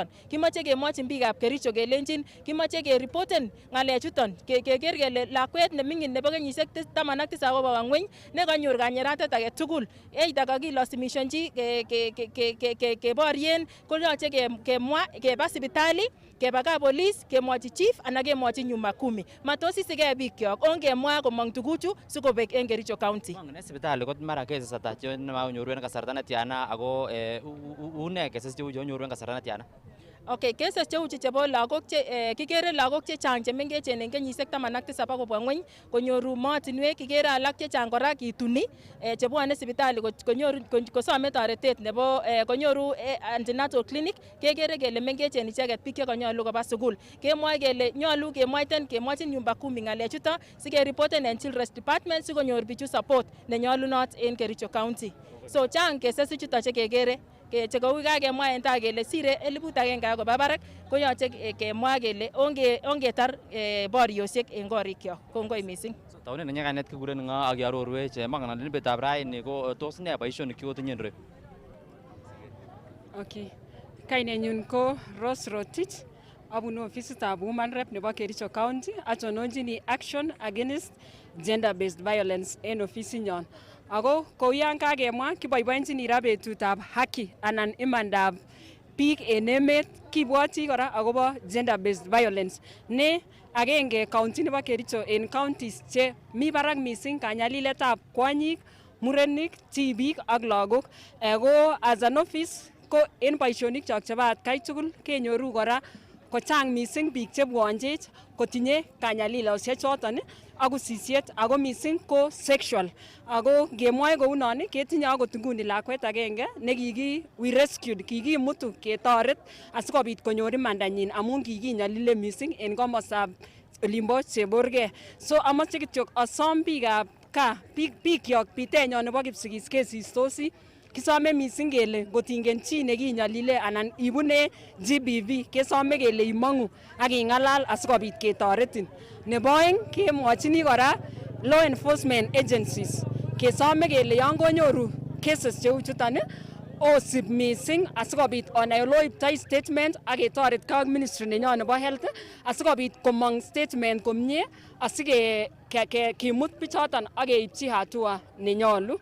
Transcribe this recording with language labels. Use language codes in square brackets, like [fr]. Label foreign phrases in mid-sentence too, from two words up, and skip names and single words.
[kln] Kimoche kemwochin biikab Kericho kelenjin kimoche keripoten ng'alechuton, keker kele lakwet neming'in nebo kenyisiek 17 akobwa ng'weny nekanyor kanyeratet age tugul, either kakilasimishanji keborien, koyoche kemwa, keba sipitali, keba kapolis, kemwochi chief anan kemwochi [sw] nyumba kumi. [kln] Matos isigei bikyok, ongemwa komong tuguchu sikobek en Kericho County. En sipitali kot mara cases ata chemanyoru en kasarta netiana ako une cases cheu chonyoru en kasarta netiana? Okay, cases cheu chebo lagok kikere lagok chechang chemengechen en kenyisiek 17 akobwa ng'weny konyoru mootinwek, kikere alak chechang kora kituni chebwone sipitali kosome toretet nebo konyoru [en] antenatal clinic, [kln] kekere kele mengechen icheget biik chekonyolu koba sugul. Kemwoe kele nyolu kemwochin [sw] nyumba kumi [kln] ng'alechuto sikeripoten en Children's Department sikonyor bichu support nenyolunot en Kericho County. So chang cases chuto chekekere chekou kakemwa en tai kele sire 1,000 akoba barak, koyoche kemwa kele ongetar boriosiek en korikyok. Kongoi missing. Taunet nenyakanet kikuren ngo ak iarorwech mangan betutab raini ko tos ne boisionik chekotinye en reyu? Okay. Kainenyun ko Rose Rotich, abunu ofisitab Women Rep nebo Kericho County, atononjini [en] action against gender based violence [kln] en ofisinyon. Ako kou yan kakemwa kiboiboenjini ra betutab haki anan imandab biik en emet kibwoti kora agobo [en] gender based violence [kln] ne agenge county nebo Kericho en counties che mi barak mising kanyaliletab kwonyik, murenik, tibik ak lagok. Ko [en] as an office [kln] ko en boisionik chok chebo atkai tugul kenyoru kora kochang mising biik chebwonjech kotinye kanyalilosiek choton ak usisiet ako mising ko sexual. Ako ngemwoe kounon ketinye akot nguni lakwet agenge [en] we rescued, [kln] kikimutu ketoret asikobit konyor imandanyin amun kikinyalile mising en komostab olimbo Cheborge. So amoche kityok asom biikab kaa, biikyok, bitenyon nebo Kipsigis kesistosi, kisome mising kele ngotingen chi nekinyalile anan ibune GBV kesome kele imangu ak ing'alal asikobit ketoretin. Nebo oeng kemwochini kora [en] law enforcement agencies [kln] kesome kele yon konyoru cases cheu chuton osib mising asikobit onai oloiptoi statement ak ketoret ak ministry nenyon nebo health asikobit komong statement komie asikimut bichoton ak keipchi hatua nenyolu.